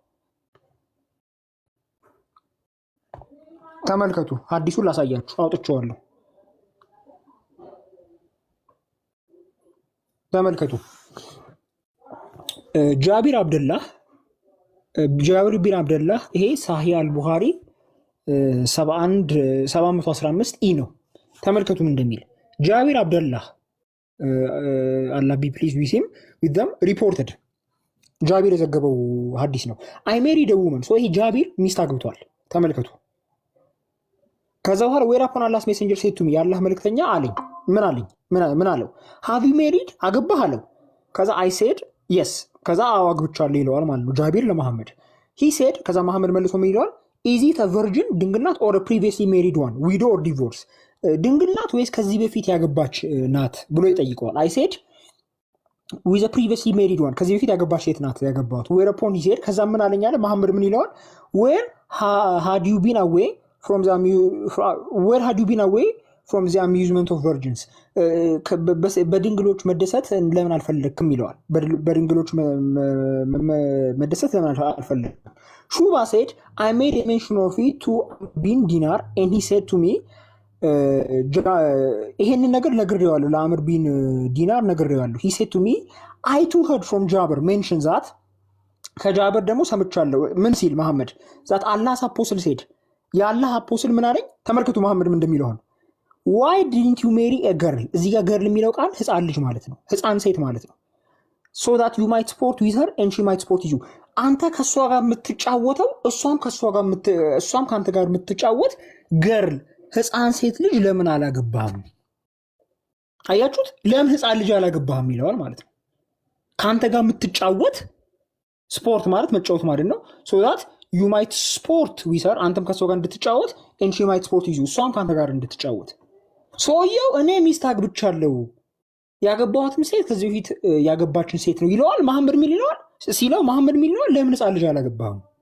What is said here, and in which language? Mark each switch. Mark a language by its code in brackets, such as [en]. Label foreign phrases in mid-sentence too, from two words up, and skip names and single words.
[am] ተመልከቱ ሐዲሱን ላሳያችሁ አውጥቼዋለሁ ተመልከቱ ጃቢር ቢን አብደላህ ይሄ ሳሂህ አልቡኻሪ 715 ኢ ነው ተመልከቱ ምን እንደሚል ጃቢር አብደላህ [en] Allah be pleased with him with them reported [am] ጃቢር የዘገበው ሐዲስ ነው [en] I married a woman [am] ሶ ይሄ ጃቢር ሚስት አግብቷል ተመልከቱ ከዛ በኋላ [en] where upon Allah's messenger said to me [am] ያላህ መልእክተኛ አለኝ ምን አለው [en] have you married [am] አገባህ አለው ከዛ [en] I said yes [am] ከዛ አግብቻለሁ ይለዋል ማለት ነው ጃቢር ለመሐመድ [en] he said [am] ከዛ መሐመድ መልሶ ምን ይለዋል [en] is it a virgin [am] ድንግልናት [en] or a previously married one widow or divorce [am] ድንግልናት ወይስ ከዚህ በፊት ያገባች ናት ብሎ ይጠይቀዋል [en] I said with a previously married one [am] ከዚህ በፊት ያገባች ሴት ናት ያገባሁት [en] where upon he said [am] ከዛ ምን አለኝ አለ መሐመድ ምን ይለዋል [en] where had you been away from the amusement of virgins [am] በድንግሎች መደሰት ለምን አልፈለግክም ይለዋል በድንግሎች መደሰት ለምን አልፈለግክም [en] ሹባ said I made a mention of it to bin dinar and he said to me [am] ይሄንን ነገር ነግሬዋለሁ ለአምር ቢን ዲናር ነግሬዋለሁ [en] he said to me I too heard from Jabir mention that [am] ከጃብር ደግሞ ሰምቻለሁ ምን ሲል መሐመድ [en] that Allah's apostle said [am] የአላህ አፖስትል ምን አለኝ ተመልከቱ መሐመድ ምን እንደሚለው [en] why didn't you marry a girl [am] እዚህ ጋር girl የሚለው ቃል ህፃን ልጅ ማለት ነው ህፃን ሴት ማለት ነው [en] so that you might sport with her and she might sport with you [am] አንተ ከሷ ጋር የምትጫወተው እሷም ካንተ ጋር የምትጫወት girl ህፃን ሴት ልጅ ለምን አላገባም አያችሁት? ለምን ህፃን ልጅ አላገባህም ይለዋል ማለት ነው። ከአንተ ጋር የምትጫወት ስፖርት ማለት መጫወት ማለት ነው። [en] so that you might sport with her [am] አንተም ከሰው ጋር እንድትጫወት [en] and she might sport with you [am] እሷም ከአንተ ጋር እንድትጫወት። ሰውየው እኔ ሚስት አግብቻለሁ ያገባኋትም ሴት ከዚህ በፊት ያገባችን ሴት ነው ይለዋል። መሐመድ ሚል ይለዋል ሲለው መሐመድ ሚል ይለዋል። ለምን ህፃን ልጅ አላገባህም?